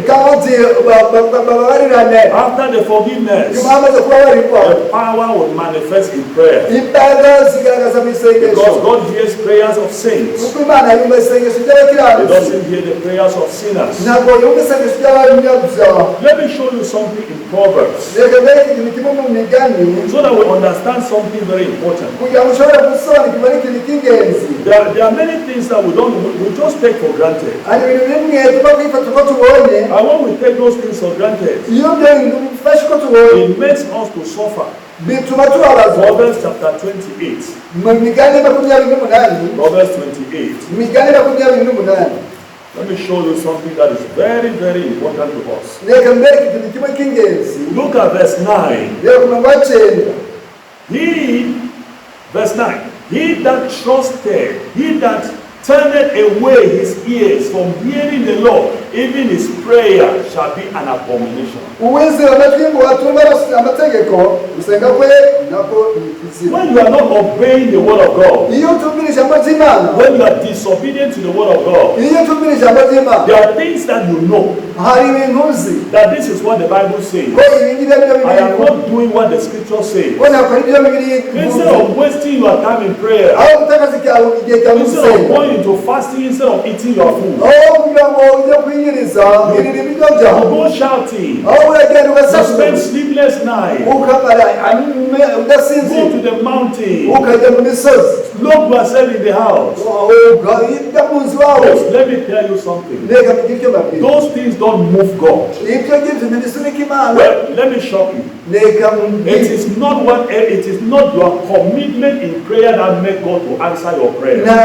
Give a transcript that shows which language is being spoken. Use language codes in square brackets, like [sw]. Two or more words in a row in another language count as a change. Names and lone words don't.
[rw] kandi bababarirane [en] After the forgiveness, [rw] nyuma hamaze kubabarirwa [en] the power will manifest in prayer. [rw] imbaraga zigaragaza mu isengesho [en] Because God hears prayers of saints. [rw] kuko imana yumva isengesho [en] He [rw] ry'abakiranutsi [en] doesn't hear the prayers of sinners. [rw] ntabwo yumva isengesho ry'abanyabyaha [en] Let me show you something in Proverbs [rw] reka mbereke ikintu kimwe mu migani [en] so that we understand something very important. [rw] kugira ngo ushobore gusobanukirwa n'ikintu cy'ingenzi [en] There are many things that we just take for granted. [rw] hari ibintu bimwe tuba kwifata uko tubonye [en] And when we take those things for granted, [rw] iyo ibyo bintu bifashe uko tubonye [en] it makes us to suffer. [rw] bituma tubabazwa [en] Proverbs chapter 28. [rw] mu migani 28 [en] Proverbs 28. [rw] imigani 28 [en] Let me show you something that is very, very important to us. [rw] reka mbereke ikintu kimwe cy'ingenzi [en] Look at verse 9. [rw] reka ku murongo wa 9 [en] Verse 9. He that trusted, he that turneth away his ears from hearing the Lord, even his prayer shall be an abomination. [rw] uwizera amatwi ngo atumva amategeko gusenga kwe nako ni ikizira [en] When you are not obeying the word of God, [rw] iyo utumvira ijambo ry'imana [en] when you are disobedient to the word of God, [rw] iyo utumvira ijambo ry'imana [en] there are things that you know [rw] hari ibintu uzi [en] that this is what the Bible says. [rw] ko ibi ngibi ari byo [en] I am [rw] bibiri [en] not doing what the scripture says. [rw] ko ntabwo ari byo bibiri [en] Instead of wasting your time in prayer, [rw] aho gutakaza igihe cyawe [en] instead of [rw] gusenga [en] going into fasting, instead of eating your food, [rw] aho kugira ngo ujye kwiyiriza irira ibiryo byawe [en] you go shouting, [rw] aho uragenda [en] you [rw] ugasakuza [en] spend sleepless nights, [rw] ukamara [en] go [rw] udasinzira [en] to the mountain, [rw] ukajya mu misozi [en] lock yourself in the house. Yes, let me tell you something. Those things don't move God. Well, let me shock you. It is not your commitment in prayer that make God to answer your prayer.